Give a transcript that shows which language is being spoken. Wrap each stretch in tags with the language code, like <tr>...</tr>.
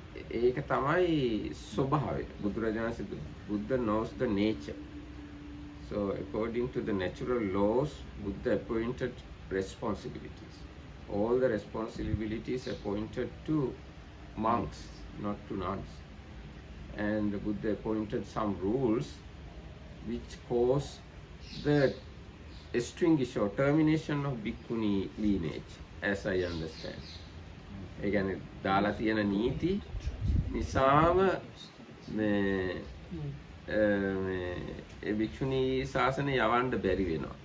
<si>ඒක තමයි ස්වභාවය.</si> <en>බුදුරජාණන් Buddha knows the nature. So according to the natural laws, Buddha appointed responsibilities. All the responsibilities appointed to monks, not to nuns. And the Buddha appointed some rules which cause the extinguish or termination of bhikkhuni lineage, as I understand.</en> <si>ඒ කියන්නේ දාලා තියෙන නීති නිසාම මේ ඒ භික්ෂුණී ශාසනය යවන්න බැරි වෙනවා.</si>